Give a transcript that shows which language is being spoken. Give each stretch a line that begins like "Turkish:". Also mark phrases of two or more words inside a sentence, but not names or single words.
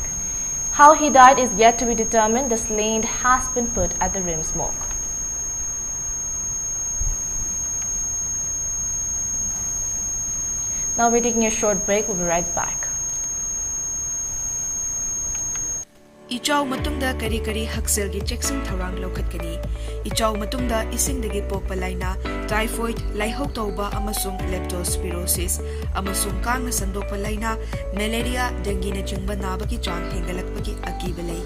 English: How he died is yet to be determined. The slain has been put at the rim smoke. Now we're taking a short break. We'll be right back.
Manipuri: Ichaw matungda kari haksel gi checksing tharang lokhatkani. Ichaw matungda isingdagi pokpa laina typhoid, laihok tauba amasung leptospirosis amasung kangna sandokpa laina
English: malaria, dengue
Manipuri: na chingba nabagi chang hengalakpagi akiba lay.